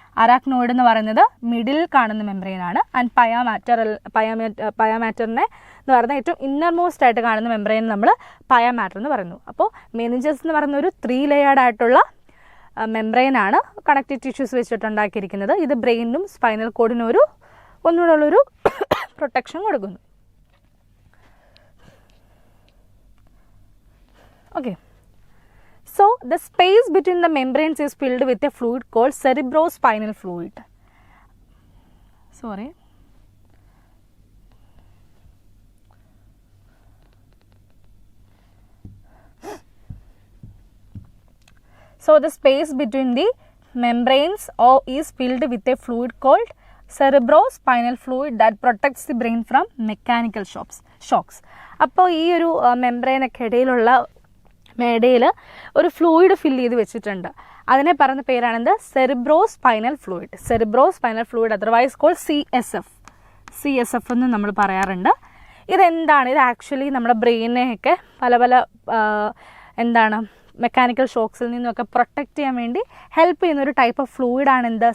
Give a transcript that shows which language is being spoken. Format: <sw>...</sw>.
<ml>Arachnoid എന്ന് പറയുന്നത് middle കാണുന്ന മെംബ്രെയിൻ ആണ്. ആൻഡ് പയാമാറ്ററിനെ എന്ന് പറയുന്ന ഏറ്റവും ഇന്നർ മോസ്റ്റ് ആയിട്ട് കാണുന്ന മെംബ്രെയിൻ നമ്മൾ പയാമാറ്റർ എന്ന് പറയുന്നു. അപ്പോൾ മെനിഞ്ചസ് എന്ന് പറയുന്ന ഒരു 3 ലെയർഡ് ആയിട്ടുള്ള മെംബ്രെയിൻ ആണ് കണക്റ്റീവ് ടിഷ്യൂസ് വെച്ചിട്ടുണ്ടാക്കിയിരിക്കുന്നത്. ഇത് ബ്രെയിനും സ്പൈനൽ കോഡിനും ഒന്നുകൂടെ ഉള്ളൊരു പ്രൊട്ടക്ഷൻ കൊടുക്കുന്നു.</ml> <en>Okay, so the space between the membranes is filled with a fluid called cerebrospinal fluid. So the space between the membranes is filled with a fluid called cerebrospinal fluid that protects the brain from mechanical shocks.</en> <ml>അപ്പോൾ ഈ ഒരു മെംബ്രെയിനൊക്കെ ഇടയിലുള്ള മേടയിൽ ഒരു fluid fill ചെയ്ത് വെച്ചിട്ടുണ്ട്. അതിനെ പറയുന്ന പേരാണെന്ത്? Cerebrospinal fluid otherwise called CSF എന്ന് നമ്മൾ പറയാറുണ്ട്. ഇതെന്താണ്? ഇത് ആക്ച്വലി നമ്മുടെ ബ്രെയിനെയൊക്കെ പല എന്താണ് മെക്കാനിക്കൽ ഷോക്സിൽ നിന്നൊക്കെ പ്രൊട്ടക്റ്റ് ചെയ്യാൻ വേണ്ടി ഹെൽപ്പ് ചെയ്യുന്ന ഒരു ടൈപ്പ് ഓഫ് ഫ്ലൂയിഡാണ് എന്ത്?</ml>